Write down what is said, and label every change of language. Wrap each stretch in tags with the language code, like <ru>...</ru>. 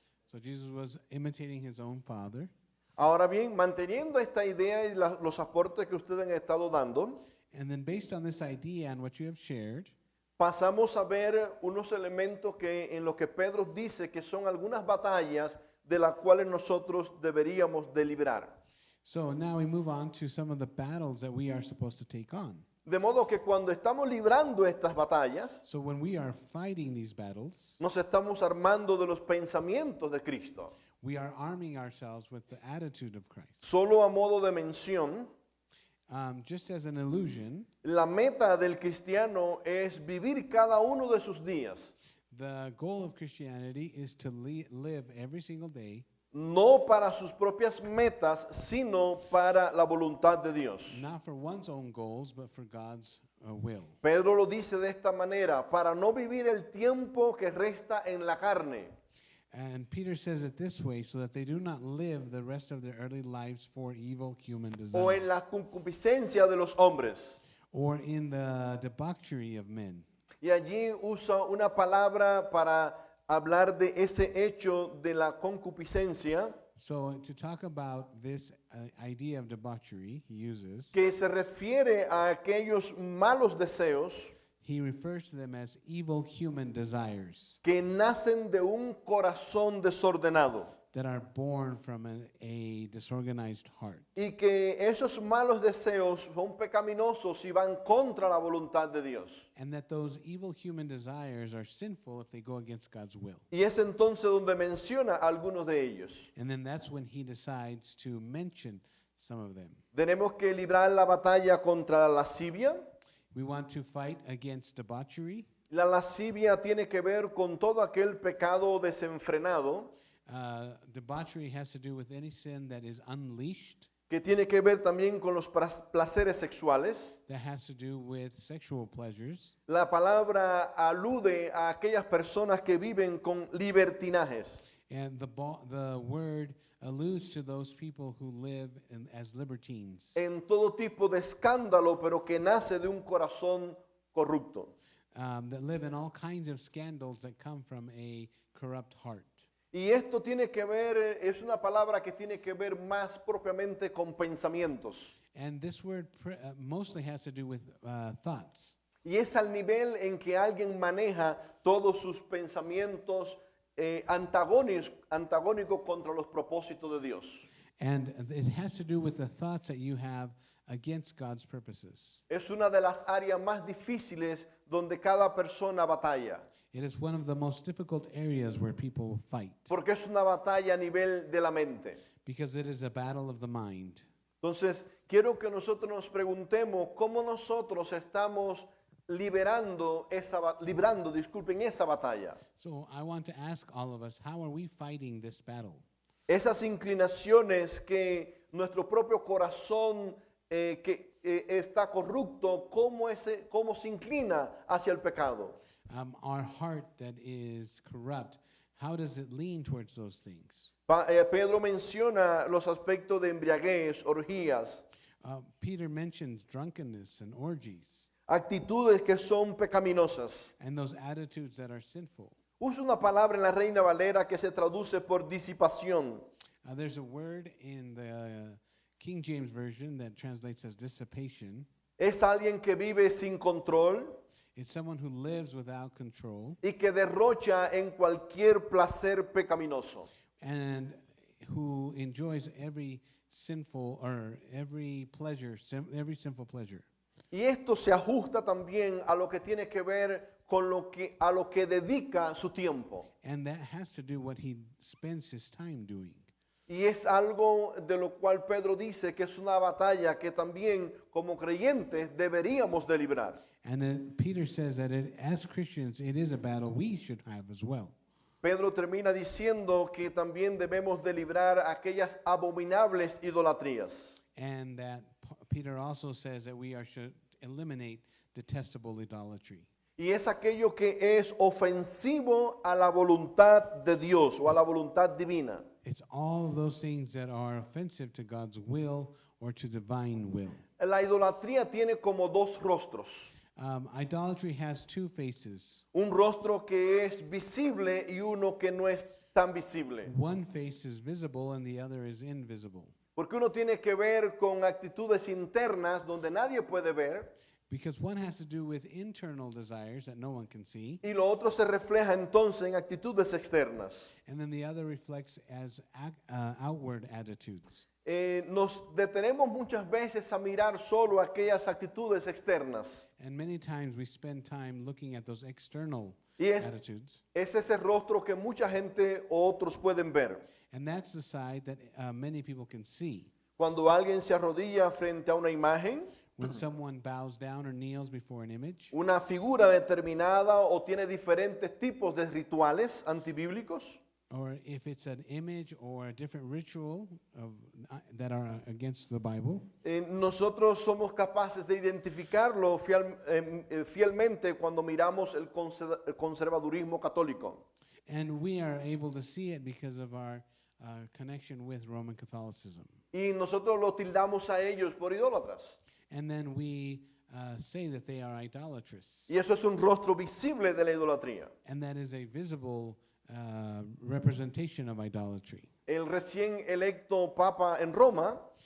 <en>So Jesus was imitating his own father.</en> <es>Ahora bien, manteniendo esta idea y los aportes que ustedes han estado dando,</es> <en>And then based on this idea and what you have shared,</en> <es>pasamos a ver unos elementos en los que Pedro dice que son algunas batallas de las cuales nosotros deberíamos de librar.</es> <en>so now we move on to some of the battles that we are supposed to take on.</en> <es>De modo que cuando estamos librando estas batallas,</es> <en>So when we are fighting these battles,</en> <es>nos estamos armando de los pensamientos de Cristo.</es> <en>we are arming ourselves with the attitude of Christ.</en> <es>Solo a modo de mención,</es> <en>Just as an illusion,</en> <es>la meta del cristiano es vivir cada uno de sus días,</es> <en>the goal of Christianity is to live every single day,</en> <es>no para sus propias metas, sino para la voluntad de Dios.</es> <en>not for one's own goals, but for God's will.</en> <es>Pedro lo dice de esta manera, para no vivir el tiempo que resta en la carne,</es> <en>And Peter says it this way, so that they do not live the rest of their early lives for evil human o desires,</en> <es>en la concupiscencia de los hombres.</es> <en>or in the debauchery of men.</en> <es>Y allí usa una palabra para hablar de ese hecho de la concupiscencia</es> <en>So to talk about this idea of debauchery, he uses,</en> <es>que se refiere a aquellos malos deseos</es> <en>he refers to them as evil human desires</en> <es>que nacen de un corazón desordenado</es> <en>that are born from a disorganized heart.</en> <es>y que esos malos deseos son pecaminosos y van contra la voluntad de Dios.</es> <en>And that those evil human desires are sinful if they go against God's will.</en> <es>Y es entonces donde menciona algunos de ellos.</es> <en>And then that's when he decides to mention some of them.</en> <es>Tenemos que librar la batalla contra la lascivia.</es> <en>We want to fight against debauchery.</en> <es>La lascivia tiene que ver con todo aquel pecado desenfrenado,</es> <en>Debauchery has to do with any sin that is unleashed,</en> <es>que tiene que ver también con los placeres sexuales.</es> <en>that has to do with sexual pleasures.</en> <es>La palabra alude a aquellas personas que viven con libertinajes.</es> <en>And the word alludes to those people who live as libertines,</en> <es>En todo tipo de escándalo, pero que nace de un corazón corrupto.</es> <en>that live in all kinds of scandals that come from a corrupt heart.</en> <es>Y esto tiene que ver, es una palabra que tiene que ver más propiamente con pensamientos.</es> <en>And this word mostly has to do with thoughts.</en> <es>Y es al nivel en que alguien maneja todos sus pensamientos antagónicos contra los propósitos de Dios.</es> <en>And it has to do with the thoughts that you have against God's purposes.</en> <es>Es una de las áreas más difíciles donde cada persona batalla,</es> <en>It is one of the most difficult areas where people fight,</en> <es>porque es una batalla a nivel de la mente.</es> <en>because it is a battle of the mind.</en> <es>Entonces, quiero que nosotros nos preguntemos cómo nosotros estamos librando esa batalla.</es> <en>So I want to ask all of us, how are we fighting this battle?</en> <es>Esas inclinaciones que nuestro propio corazón está corrupto, ¿cómo se inclina hacia el pecado?</es> <en>Our heart that is corrupt, how does it lean towards those things?</en> <es>Pedro menciona los aspectos de embriaguez, orgías,</es> <en>Peter mentions drunkenness and orgies</en> <es>actitudes que son pecaminosas.</es> <en>and those attitudes that are sinful.</en> <es>Usa una palabra en la Reina Valera que se traduce por disipación.</es> <en>There's a word in the King James Version that translates as dissipation.</en> <es>Es alguien que vive sin control</es> <en>It's someone who lives without control</en> <es>y que derrocha en cualquier placer pecaminoso.</es> <en>and who enjoys every sinful or every pleasure, every sinful pleasure.</en> <es>Y esto se ajusta también a lo que tiene que ver con a lo que dedica su tiempo.</es> <en>And that has to do what he spends his time doing.</en> <es>Y es algo de lo cual Pedro dice que es una batalla que también como creyentes deberíamos de librar.</es> <en>And then Peter says that as Christians, it is a battle we should have as well.</en> <es>Pedro termina diciendo que también debemos de librar aquellas abominables idolatrías.</es> <en>And that Peter also says that should eliminate detestable idolatry.</en> <es>Y es aquello que es ofensivo a la voluntad de Dios o a la voluntad divina.</es> <en>It's all those things that are offensive to God's will or to divine will.</en> <es>La idolatría tiene como dos rostros.</es> <en>Idolatry has two faces.</en> <es>Un rostro que es visible y uno que no es tan visible.</es> <en>One face is visible and the other is invisible.</en> <es>Porque uno tiene que ver con actitudes internas donde nadie puede ver</es> <en>Because one has to do with internal desires that no one can see,</en> <es>y lo otro se refleja entonces en actitudes externas.</es> <en>and then the other reflects as outward attitudes.</en> <es>Nos detenemos muchas veces a mirar solo aquellas actitudes externas.</es> <en>And many times we spend time looking at those external</en> <es>Y es</es> <en>attitudes.</en> <es>ese rostro que mucha gente o otros pueden ver.</es> <en>And that's the side that many people can see.</en> <es>Cuando alguien se arrodilla frente a una imagen,</es> <en>When someone bows down or kneels before an image,</en> <es>una figura determinada o tiene diferentes tipos de rituales antibíblicos,</es> <en>or if it's an image or a different ritual that are against the Bible,</en> <es>nosotros somos capaces de identificarlo fielmente cuando miramos el conservadurismo católico.</es> <en>and we are able to see it because of our connection with Roman Catholicism.</en> <es>Y nosotros lo tildamos a ellos por idólatras.</es> <en>And then we say that they are idolatrous.</en> <es>Y eso es un rostro visible de la idolatría.</es> <en>And that is a visible representation of idolatry.</en> <es>El recién electo Papa en Roma</es>